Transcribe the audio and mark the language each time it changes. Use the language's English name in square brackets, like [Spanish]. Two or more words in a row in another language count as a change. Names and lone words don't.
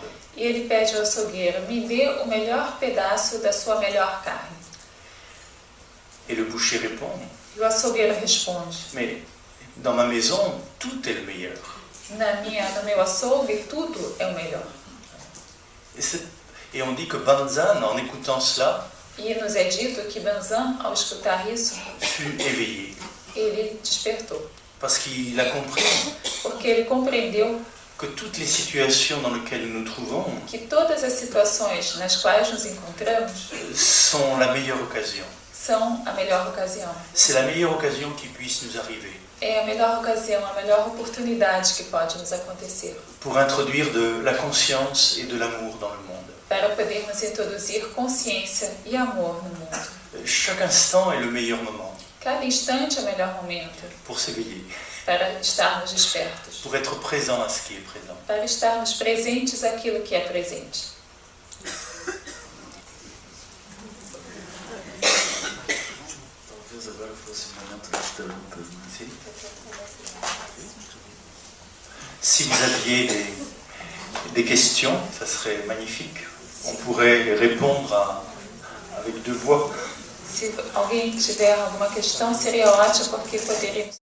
[Portuguese] e ele pede ao açougueiro, me dê o melhor pedaço da sua melhor carne. [French] Et le boucher répond, [Portuguese] E o açougueiro responde, [French] mais dans ma maison, tout est le meilleur. [Portuguese] no meu açougue tudo é o melhor. [French] Et on dit que Banzan, en écoutant cela, [Portuguese] E nos é dito que Banzan, ao escutar isso, [French] fut éveillé. [Portuguese] ele despertou, [French] Parce qu'il a compris [Portuguese] porque ele compreendeu [French] que toutes les situations dans lesquelles nous nous trouvons [Portuguese] que todas as situações nas quais nos encontramos [French] sont la meilleure occasion. [Portuguese] são a melhor ocasião. [French] C'est la meilleure occasion qui puisse nous arriver [Portuguese] É a melhor ocasião, a melhor oportunidade que pode nos acontecer [French] pour introduire de la conscience et de l'amour dans le monde. [Portuguese] para podermos introduzir consciência e amor no mundo. [French] Chaque instant est le meilleur moment [Portuguese] Cada instante é o melhor momento [French] pour s'éveiller, [Portuguese] para estarmos despertos, [French] pour être présent à ce qui est présent. [Portuguese] para estarmos presentes àquilo que é presente. Talvez agora fosse o momento das perguntas, né? [French] Si vous aviez des questions, ça serait magnifique. On pourrait répondre avec deux voix. [Portuguese] Se alguém tiver alguma questão, seria ótimo, porque poderíamos